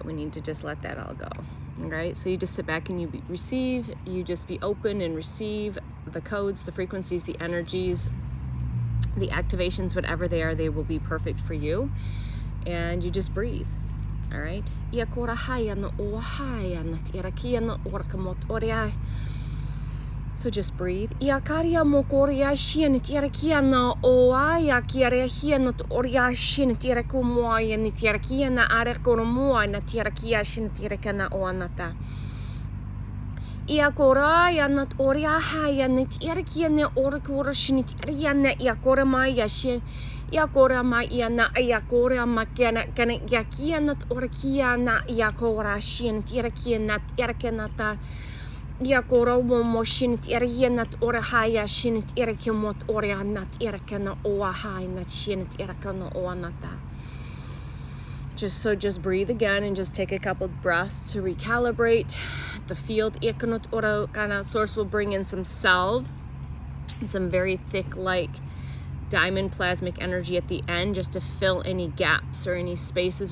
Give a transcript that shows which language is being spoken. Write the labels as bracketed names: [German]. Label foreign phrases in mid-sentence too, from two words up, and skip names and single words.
[English] We need to just let that all go. All right, so you just sit back and you receive, you just be open and receive the codes, the frequencies, the energies, the activations, whatever they are, they will be perfect for you. And you just breathe. All right. So just breathe. Ia kora ya nat oria haya nit irakia ne orkora shnit ariana ia kora maya shin ia kora ma ia na ia kora makana kana yakia nat orkia na ia kora shin irakia nat irakenata ia kora mo shin irakia nat ora haya shin irakia mot oria nat irakana oa haya nat shin irakana oa nata. Just breathe again and just take a couple breaths to recalibrate the field. Source will bring in some salve, some very thick, like diamond plasmic energy at the end, just to fill any gaps or any spaces.